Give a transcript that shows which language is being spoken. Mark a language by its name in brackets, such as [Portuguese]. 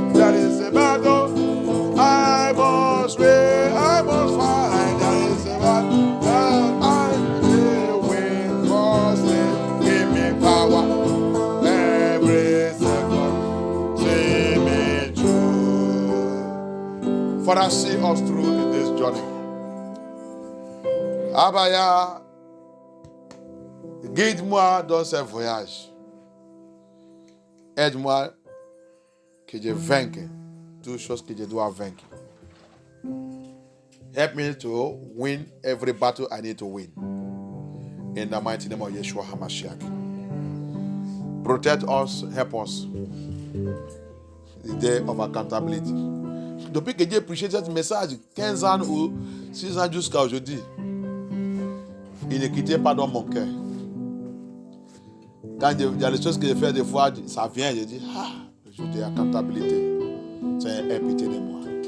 [English] That is a battle I must win, I must fight, that is a battle I will win, first, give me power. Every second, see me through. Father, see us through in this journey. [French] Abaya, guide-moi dans ce voyage. Aide-moi que je vainque toutes choses que je dois vaincre. [English] Help me to win every battle I need to win. In the mighty name of Yeshua HaMashiach. Protect us, help us. The day of accountability. [French] Depuis que Dieu prêchait ce message, 15 ans ou 6 ans jusqu'à aujourd'hui, il ne quittait pas dans mon cœur. Quand il y a des choses que je fais des fois, ça vient, je dis, le jour de accountability, c'est un pitié de moi.